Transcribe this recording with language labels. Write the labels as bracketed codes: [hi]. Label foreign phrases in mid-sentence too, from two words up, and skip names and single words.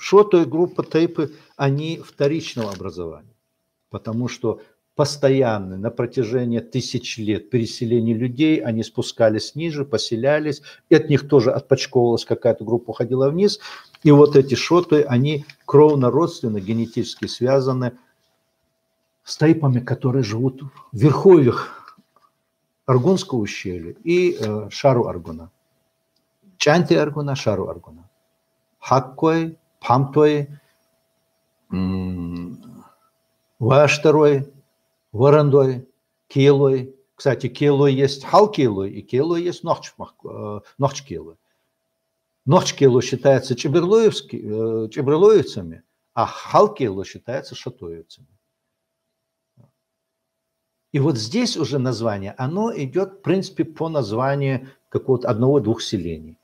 [ru] Шотовая группа тейпы, они вторичного образования, потому что постоянно на протяжении тысяч лет переселения людей, они спускались ниже, поселялись, и от них тоже отпочковывалась какая-то группа, уходила вниз, и вот эти шоты, они кровно-родственно, генетически связаны с тейпами, которые живут в верховьях Аргунского ущелья и шару Аргуна. Чанти Аргуна, шару Аргуна. Хаккой, Памтой, Ваштерой, Варандой, Келой. Кстати, Келой есть Халкелой, и Келой есть Нохчкелой. Нохчкелой считается чеберлоевцами, а Халкелой считается шатоевцами. И вот здесь уже название, оно идет, в принципе, по названию какого-то одного-двух селений.